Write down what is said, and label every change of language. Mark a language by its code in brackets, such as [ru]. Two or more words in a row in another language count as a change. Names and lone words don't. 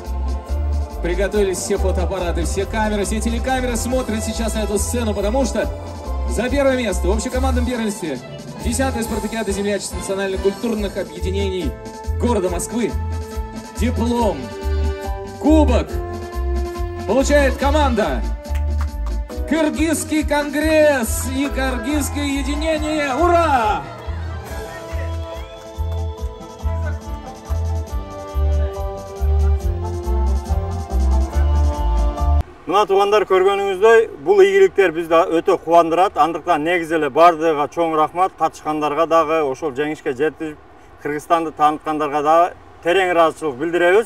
[ru] Приготовились все фотоаппараты, все камеры, все телекамеры смотрят сейчас на эту сцену, потому что за первое место в общекомандном первенстве 10-я спартакиада землячеств национально-культурных объединений города Москвы диплом, кубок получает команда Кыргызский конгресс и Кыргызское единение. Ура! [ky] Мына туугандар, көргөнүңүздөй, бул ийгиликтер бизди өтө кубандырат. Андыктан негизи эле бардыгыга чоң рахмат, катышкандарга дагы, ошол жеңишке жетип, Кыргызстанды тааныткандарга дагы терең ыраазычылык билдиребиз.